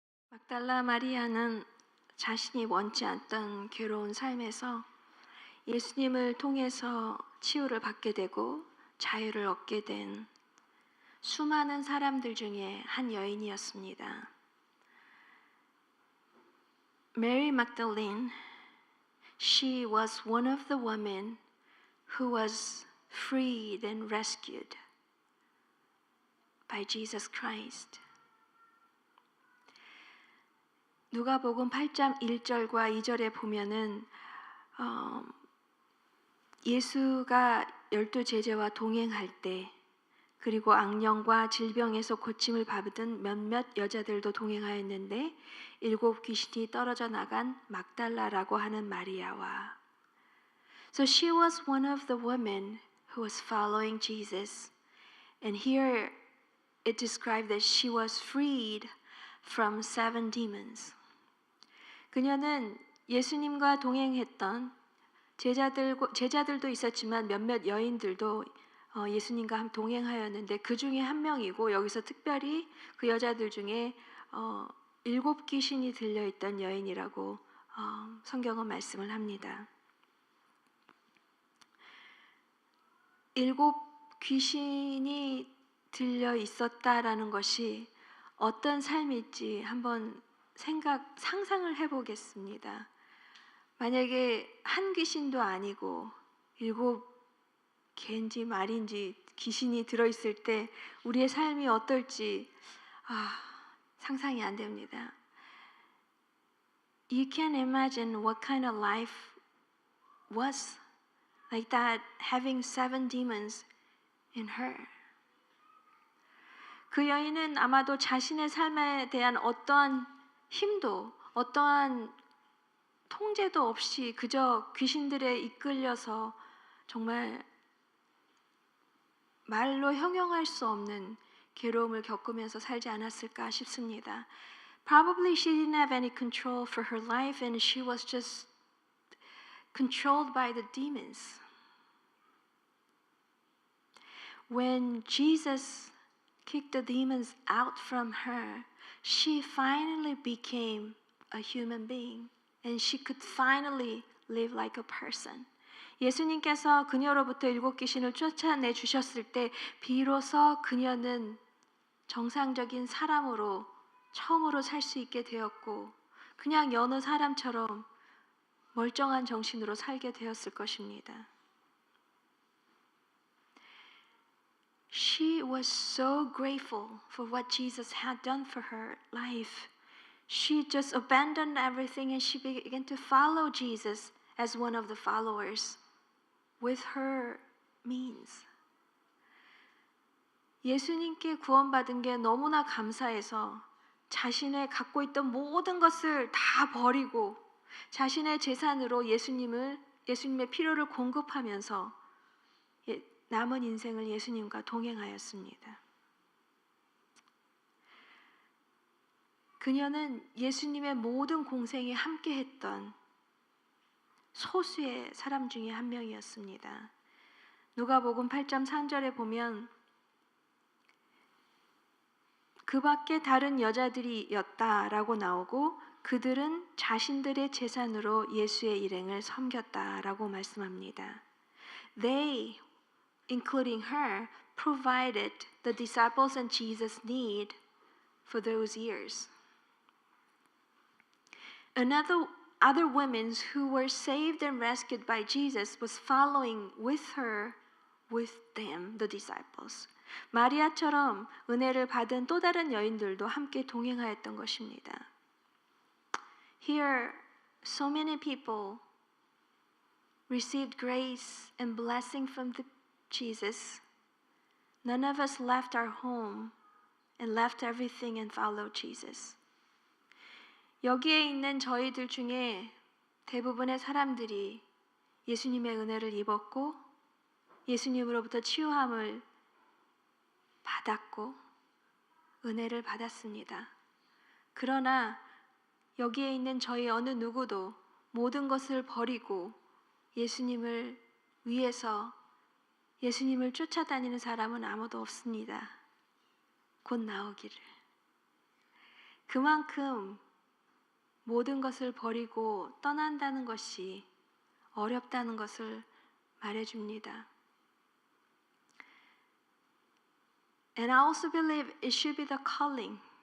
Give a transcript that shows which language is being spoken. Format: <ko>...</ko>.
<ko>막달라 마리아는 자신이 원치 않던 괴로운 삶에서 예수님을 통해서 치유를 받게 되고 자유를 얻게 된 수많은 사람들 중에 한 여인이었습니다.</ko> <en>Mary Magdalene, she was one of the women who was freed and rescued by Jesus Christ.</en> <ko>누가복음 8장 1절과 2절에 보면은 예수가 12 제자와 동행할 때 그리고 악령과 질병에서 고침을 받은 몇몇 여자들도 동행하였는데 7 귀신이 떨어져 나간 막달라라고 하는 마리아와</ko> <en>So she was one of the women who was following Jesus. And here it described that she was freed from 7 demons.</en> <ko>그녀는 예수님과 동행했던 제자들도 있었지만 몇몇 여인들도 예수님과 동행하였는데 그 중에 한 명이고 여기서 특별히 그 여자들 중에 7 귀신이 들려있던 여인이라고 성경은 말씀을 합니다. 7 귀신이 들려 있었다라는 것이 어떤 삶일지 한번 상상을 해보겠습니다. 만약에 한 귀신도 아니고 7 개인지 말인지 귀신이 들어있을 때 우리의 삶이 어떨지 상상이 안 됩니다.</ko> <en>You can imagine what kind of life was like that, having 7 demons in her.</en> <ko>그 여인은 아마도 자신의 삶에 대한 어떠한 힘도 어떠한 통제도 없이 그저 귀신들에 이끌려서 정말 말로 형용할 수 없는 괴로움을 겪으면서 살지 않았을까 싶습니다.</ko> <en>Probably she didn't have any control for her life and she was just controlled by the demons. When Jesus kicked the demons out from her, she finally became a human being and she could finally live like a person.</en> <ko>예수님께서 그녀로부터 7 귀신을 쫓아내 주셨을 때 비로소 그녀는 정상적인 사람으로 처음으로 살 수 있게 되었고 그냥 여느 사람처럼 멀쩡한 정신으로 살게 되었을 것입니다.</ko> <en>She was so grateful for what Jesus had done for her life. She just abandoned everything and she began to follow Jesus as one of the followers with her means.</en> <ko>예수님께 구원받은 게 너무나 감사해서 자신의 갖고 있던 모든 것을 다 버리고 자신의 재산으로 예수님의 필요를 공급하면서 남은 인생을 예수님과 동행하였습니다. 그녀는 예수님의 모든 공생에 함께했던 소수의 사람 중에 한 명이었습니다. 누가복음 8장 3절에 보면 그 밖에 다른 여자들이었다라고 나오고 그들은 자신들의 재산으로 예수의 일행을 섬겼다라고 말씀합니다.</ko> <en>They, including her, provided the disciples and Jesus' need for those years. Other women who were saved and rescued by Jesus was following with her, with them, the disciples.</en> <ko>마리아처럼 은혜를 받은 또 다른 여인들도 함께 동행하였던 것입니다.</ko> <en>Here, so many people received grace and blessing from Jesus. None of us left our home and left everything and followed Jesus.</en> <ko>여기에 있는 저희들 중에 대부분의 사람들이 예수님의 은혜를 입었고 예수님으로부터 치유함을 받았고 은혜를 받았습니다. 그러나 여기에 있는 저희 어느 누구도 모든 것을 버리고 예수님을 위해서 예수님을 쫓아다니는 사람은 아무도 없습니다. 곧 나오기를. 그만큼 모든 것을 버리고 떠난다는 것이 어렵다는 것을 말해줍니다.</ko> <en>And I also believe it should be the calling.</en>